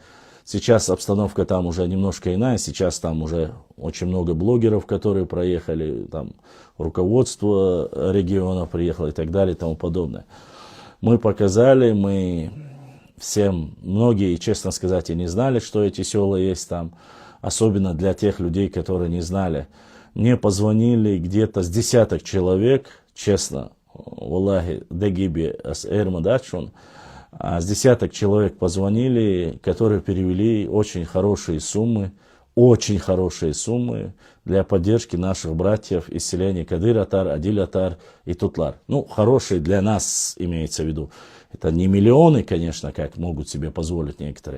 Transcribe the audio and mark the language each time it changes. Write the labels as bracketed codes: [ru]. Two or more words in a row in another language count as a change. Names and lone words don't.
[ru] Сейчас обстановка там уже немножко иная, сейчас там уже очень много блогеров, которые проехали, там руководство региона приехало и так далее и тому подобное. Мы показали, многие, честно сказать, и не знали, что эти села есть там, особенно для тех людей, которые не знали. Мне позвонили где-то с десяток человек, честно, [lez] Валлахи, дагиби ас эрмадачун, [ru] с десяток человек позвонили, которые перевели очень хорошие суммы для поддержки наших братьев из селения Кадыр-Атар, Адиль-Атар и Тутлар. Хорошие для нас имеется в виду. Это не миллионы, конечно, как могут себе позволить некоторые.